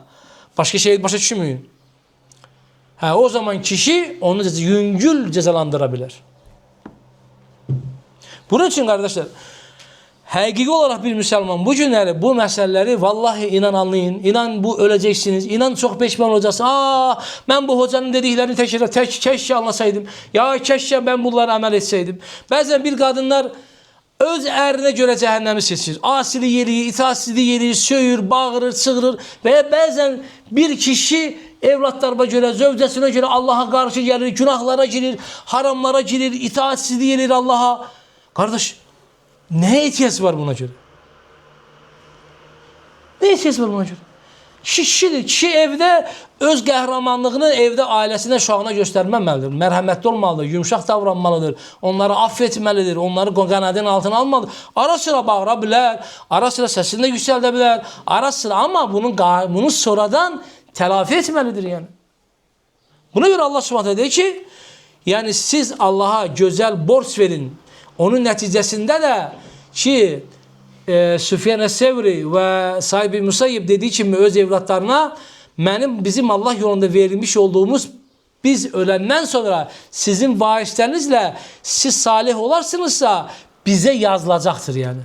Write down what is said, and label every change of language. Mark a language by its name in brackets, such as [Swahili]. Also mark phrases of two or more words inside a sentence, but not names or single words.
[Azerbaijani] Başqa şey başa düşmüyün. O zaman kişi onu yüngül cəzalandıra bilər. Bunun üçün qardaşlar, həqiqi olaraq bir müsəlman bu günləri, bu məsələləri vallahi inan anlayın. İnan bu öləcəksiniz. İnan çox peşman olacaqsınız. Mən bu hocanın dediklərini keşke anlasaydım. [Turkish] Ya keşke ben bunlara [Azerbaijani] əməl etsəydim. Bəzən bir qadınlar öz ərinə görə cəhənnəmi seçir. Asili yeri, itaatsizliği yeri, söyür, bağırır, çığırır. Və bəzən bir kişi evlatlarına görə, zövcəsinə görə Allah'a qarşı gəlir, günahlara girir, haramlara girir, itaatsizliği yerir Allah'a. [Turkish] Kardeş, ne ihtiyaç var buna göre? Ne ihtiyaç var buna göre? [Azerbaijani] Kişidir. Kişi evdə öz qəhrəmanlığını evdə ailəsinə, uşağına göstərməməlidir. Mərhəmətli olmalıdır, yumşaq davranmalıdır. Onları affetməlidir, onları qanadın altına almalıdır. Ara sıra bağıra bilər, ara sıra səsini də yüksəldə bilər, ara sıra ama bunu sonradan telafi etməlidir yani. [Turkish] Buna göre [Azerbaijani] Allah Subhanahu deyir ki, yani siz Allah'a gözəl borç verin. Onun nəticəsində də ki, Süfyan Es-Sevri və sahibi Musayyib dediği kimi öz evlatlarına bizim Allah yolunda verilmiş olduğumuz biz öləndən sonra sizin varislərinizlə siz salih olarsınızsa bizə yazılacaqdır yani.